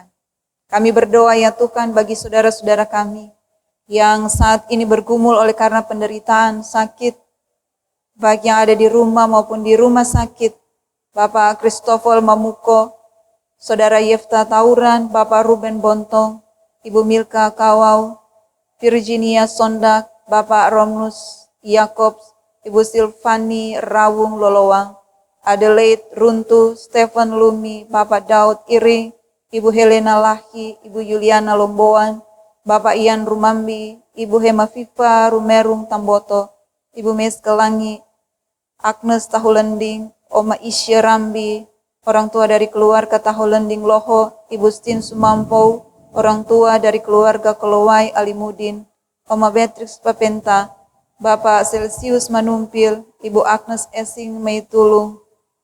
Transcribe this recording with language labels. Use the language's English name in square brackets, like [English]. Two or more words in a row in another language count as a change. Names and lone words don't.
[Indonesian] Kami berdoa ya Tuhan bagi saudara-saudara kami yang saat ini bergumul oleh karena penderitaan, sakit, baik yang ada di rumah maupun di rumah sakit. Bapak Christopher Mamuko, Saudara Yefta Tauran, Bapak Ruben Bontong, Ibu Milka Kawau, Virginia Sondak, Bapak Romnus Yakobs, Ibu Silvani Rawung Lolowang, Adelaide Runtu, Stephen Lumi, Bapak Daud Iring, Ibu Helena Lahi, Ibu Yuliana Lomboan, Bapak Ian Rumambi, Ibu Hema Fifa Rumerung Tamboto, Ibu Meskelangi, Agnes Tahulending, Oma Isya Rambi, orang tua dari keluarga Tahulending Loho, Ibu Stin Sumampau, orang tua dari keluarga Kolowai Alimudin, Oma Beatrix Papenta, Bapak Celsius Manumpil, Ibu Agnes Esing Meitulung,